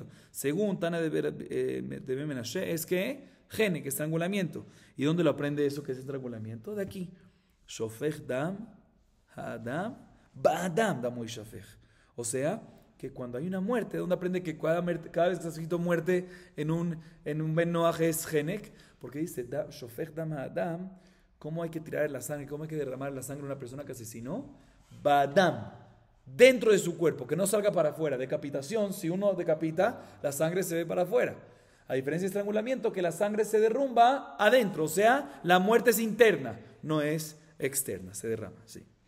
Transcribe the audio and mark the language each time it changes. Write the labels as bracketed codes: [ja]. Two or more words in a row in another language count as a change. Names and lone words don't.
[es] Según Tana de Bemenashe, es que gene, que estrangulamiento. ¿Y dónde lo aprende eso que es estrangulamiento? De aquí. [he] שופך דם האדם באדם דמו ישפך. [es] O sea, que cuando hay una muerte, ¿dónde aprende que cada vez que está escrito muerte en un [he] בן נח [es] es genek? Porque dice, [he] שופך דם האדם, [es] ¿cómo hay que tirar la sangre? ¿Cómo hay que derramar la sangre de una persona que asesinó? Ba'adam, dentro de su cuerpo, que no salga para afuera. Decapitación, si uno decapita, la sangre se ve para afuera. A diferencia de estrangulamiento, que la sangre se derrumba adentro, o sea, la muerte es interna, no es externa, se derrama, sí.